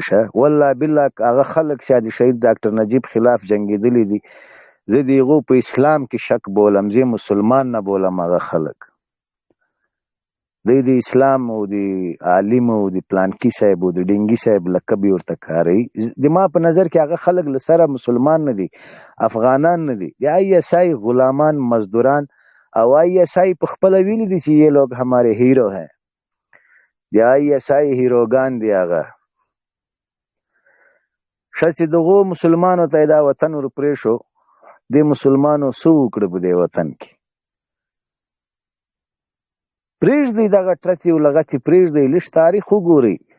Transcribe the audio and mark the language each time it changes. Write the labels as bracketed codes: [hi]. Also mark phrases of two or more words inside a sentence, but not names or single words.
[ps] ښه [ar] والله بالله [ps] هغه خلک چې د شهید ډاکټر نجیب خلاف جنګېدلي دي زه د هغو په اسلام کې شک بولم زه مسلمان نه بولم. هغه خلک دی د اسلام او د عالم او د پلانکي صاحب او د ډینګي صاحب لقب یې ورته کاروي. د ما په نظر کې هغه خلک له سره مسلمان نه دي افغانان نه دي. د آئی ایس آئی غلامان مزدوران او آئی ایس آئی په خپله ویلي دي چې [ur] یہ لوگ ہمارے ہیرو ہیں. [ps] د آئی ایس آئی هیروګان دی هغه. ښه چې دغو مسلمانو ته دا وطن ور پرېښو د مسلمانو څه وکړه په دې وطن کې پرېږدئ دغه ټرڅې او لغتې پرېږدئ لږ تاریخ وګورئ.